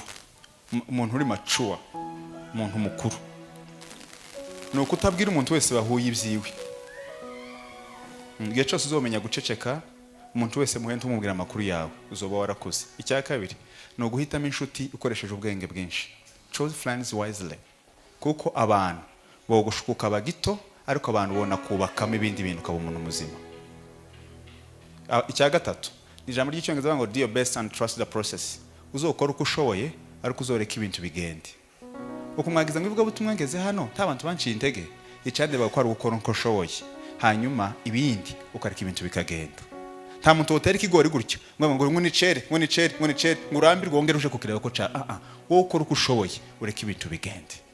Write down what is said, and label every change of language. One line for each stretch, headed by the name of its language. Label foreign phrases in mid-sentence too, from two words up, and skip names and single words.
Rundi: Umuntu uri mature, umuntu mukuru. No kutabwira umuntu wese bahuye ibyiwe. Igihe cyose uzomenya guceceka, umuntu wese muhente umubwira amakuru yawe, uzoba warakoze. Icya kabiri, no guhitamo inshuti ukoresheje ubwenge bwinshi.
English: Choose friends wisely.
Rundi: Kuko abantu bogushukuka bagito, ariko abantu bona kubakamo ibindi bintu kaba umuntu muzima. Icya gatatu, ijambo ry'icyongereza ngo
English: do your best and trust the process.
Rundi: Uzokora uko ushoboye, ariko uzoreka ibintu bigende. Uko mwagiza ngo ivuga butumwa ngeze hano, ntabantu banciye intege, icande bakora gukora uko ushoboye. Hanyuma ibindi ukareka ibintu bikagenda. Nta muntu utera ikigori gutyo ngo ngunicere ngurambirwe wongere uje kukireba ko ca wowe ukora uko ushoboye ureka ibintu bigende.